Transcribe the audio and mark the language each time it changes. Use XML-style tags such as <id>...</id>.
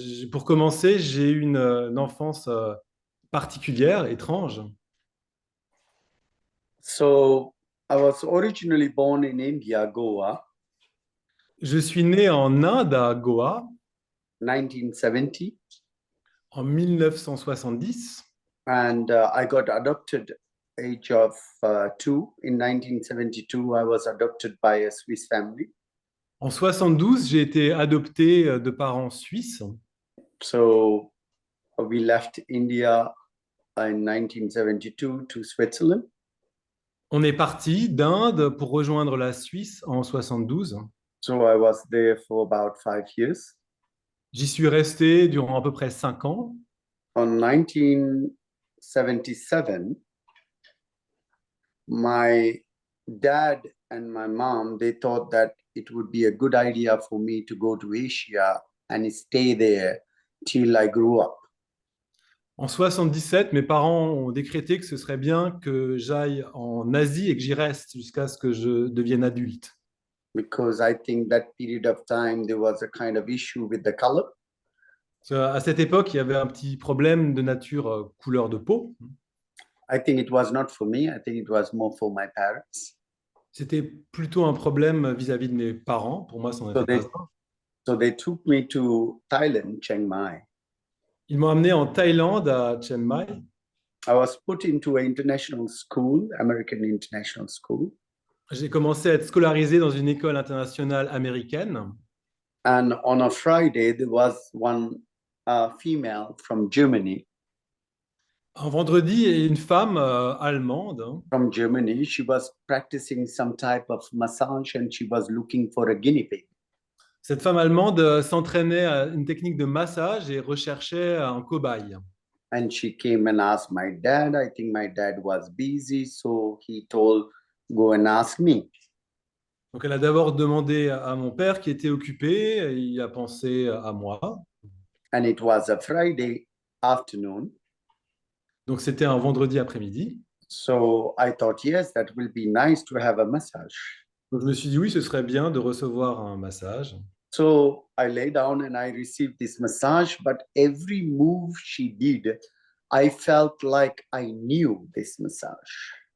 <fr>Pour commencer, j'ai eu une enfance particulière, étrange.</fr> <en>So I was originally born in India, Goa,</en> <fr>Je suis né en Inde, à Goa,</fr> <en>1970,</en> <fr>en 1970.</fr> <en>and I got adopted age of 2. In 1972, I was adopted by a Swiss family.</en> <fr>En 72, j'ai été adopté de parents suisses.</fr> <en>So we left India in 1972 to Switzerland.</en> <fr>On est parti d'Inde pour rejoindre la Suisse en 72.</fr> <en>So I was there for about 5 years.</en> <fr>J'y suis resté durant à peu près 5 ans.</fr> <en>On 1977, my dad and my mom, they thought that it would be a good idea for me to go to Asia and stay there till I grew up.</en> <fr>En 77, mes parents ont décrété que ce serait bien que j'aille en Asie et que j'y reste jusqu'à ce que je devienne adulte.</fr> <en>Because I think that period of time there was a kind of issue with the color.</en> <fr>À cette époque, il y avait un petit problème de nature couleur de peau.</fr> <en>I think it was not for me. I think it was more for my parents.</en> <fr>C'était plutôt un problème vis-à-vis de mes parents. Pour moi, ça n'en était pas un.</fr> <en>So they took me to Thailand, Chiang Mai.</en> <fr>Ils m'ont amené en Thaïlande, à Chiang Mai.</fr> <en>I was put into an international school, American international school.</en> <fr>J'ai commencé à être scolarisé dans une école internationale américaine.</fr> <en>And on a Friday, there was one female from Germany.</en> <fr>Un vendredi, il y a une femme allemande, hein,</fr> <en>From Germany, she was practicing some type of massage and she was looking for a guinea pig.</en> <fr>cette femme allemande s'entraînait à une technique de massage et recherchait un cobaye.</fr> <en>And she came and asked my dad. I think my dad was busy, so he told, go and ask me.</en> <fr>Donc elle a d'abord demandé à mon père qui était occupé, et il a pensé à moi.</fr> <en>And it was a Friday afternoon.</en> <fr>Donc c'était un vendredi après-midi.</fr> <en>So I thought, yes, that will be nice to have a massage.</en> <fr>Donc je me suis dit oui, ce serait bien de recevoir un massage.</fr> <en>So I lay down and I received this massage, but every move she did, I felt like I knew this massage.</en>